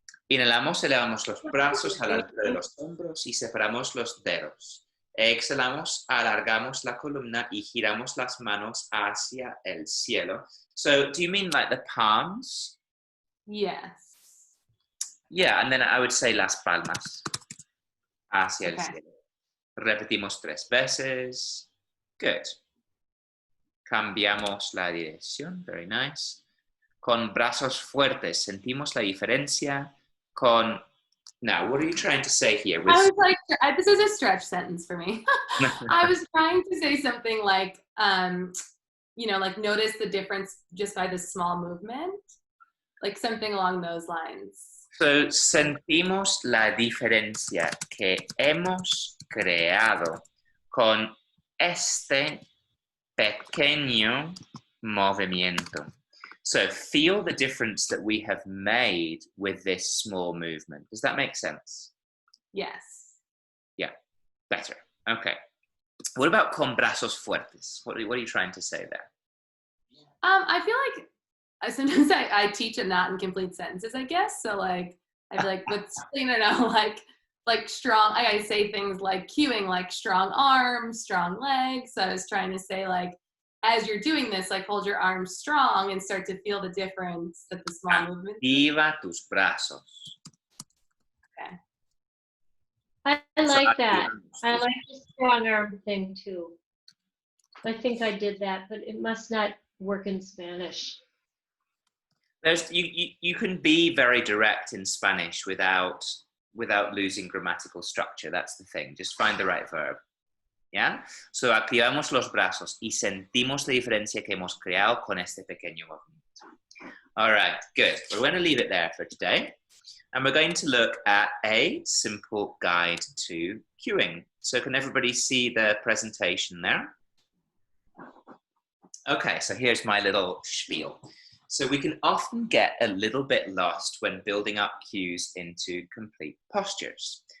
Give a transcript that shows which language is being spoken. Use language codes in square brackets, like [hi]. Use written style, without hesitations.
[es] Inhalamos, elevamos los brazos a la altura de los hombros y separamos los dedos. Exhalamos, alargamos la columna y giramos las manos hacia el cielo. [en] So, do you mean like the palms? Yes. Yeah, and then I would say [es] las palmas hacia el cielo. Repetimos 3 veces. [en] Good. [es] Cambiamos la dirección. [en] Very nice. [es] Con brazos fuertes, sentimos la diferencia con... [en] Now, what are you trying to say here? I was like, this is a stretch sentence for me. I was trying to say something like, you know, like notice the difference just by this small movement. Like something along those lines. [es] So, sentimos la diferencia que hemos creado con este pequeño movimiento. [en] So, feel the difference that we have made with this small movement. Does that make sense? Yes. Yeah, better. Okay. What about [es] con brazos fuertes? [en] What are you trying to say there? I feel like sometimes I teach in not incomplete sentences, I guess. So like, I feel like with, you know, like strong, I say things like cueing, like strong arms, strong legs. So I was trying to say like, as you're doing this, like hold your arms strong and start to feel the difference that the small movement. [es] Activa tus brazos. [en] Okay. I like that. I like the strong arm thing too. I think I did that, but it must not work in Spanish. You can be very direct in Spanish without losing grammatical structure. That's the thing. Just find the right verb. Yeah? [es] So activamos los brazos y sentimos la diferencia que hemos creado con este pequeño movimiento. [en] All right, good. We're going to leave it there for today. And we're going to look at a simple guide to cueing. So can everybody see the presentation there? Okay, so here's my little spiel. So we can often get a little bit lost when building up cues into complete postures.